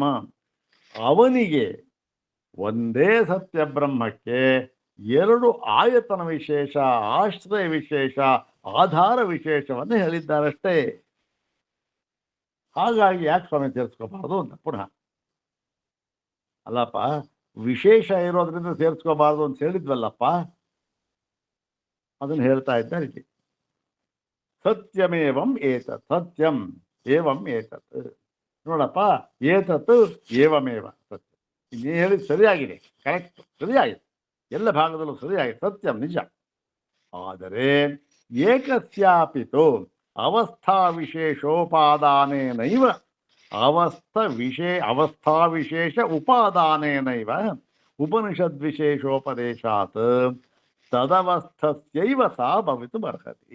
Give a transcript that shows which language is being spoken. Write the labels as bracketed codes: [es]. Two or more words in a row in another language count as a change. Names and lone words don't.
[kn] ಅವನಿಗೆ ಒಂದೇ ಸತ್ಯ ಬ್ರಹ್ಮಕ್ಕೆ ಎರಡು ಆಯತನ ವಿಶೇಷ, ಆಶ್ರಯ ವಿಶೇಷ, ಆಧಾರ ವಿಶೇಷವನ್ನು ಹೇಳಿದ್ದಾರಷ್ಟೇ. ಹಾಗಾಗಿ ಯಾಕೆ ಸ್ವಾಮಿ ಸೇರಿಸ್ಕೋಬಾರ್ದು ಅಂತ ಪುನಃ. ಅಲ್ಲಪ್ಪ, ವಿಶೇಷ ಇರೋದ್ರಿಂದ ಸೇರಿಸ್ಕೋಬಾರ್ದು ಅಂತ ಹೇಳಿದ್ವಲ್ಲಪ್ಪ, ಅದನ್ನು ಹೇಳ್ತಾ ಇದ್ದಾರೆ ಇಲ್ಲಿ. [sa] ಸತ್ಯಮೇವಂ ಏತತ್, ಸತ್ಯಂ ಏವಂ ಏತತ್. [kn] ನೋಡಪ್ಪ, [sa] ಏತತ್ ಏವಮೇವ ಸತ್ಯ. [kn] ನೀ ಹೇಳಿದ ಸರಿಯಾಗಿದೆ, ಕರೆಕ್ಟ್, ಸರಿಯಾಗಿದೆ, ಎಲ್ಲ ಭಾಗದಲ್ಲೂ ಸರಿಯಾಗಿದೆ, ಸತ್ಯಂ ನಿಜ. ಆದರೆ [sa] ಏಕಸ್ಯಾಪಿತು ಅವಸ್ಥಾ ವಿಶೇಷೋಪಾದಾನೇನೈವ ಅವಸ್ಥಾ ವಿಶೇಷ ಉಪಾದಾನೇನೈವ ಉಪನಿಷದ್ವಿಶೇಷೋಪದೇಶಾತ್ ತದವಸ್ಥಸ್ಯೈವ ಸಾ ಭವಿತುಮರ್ಹತಿ.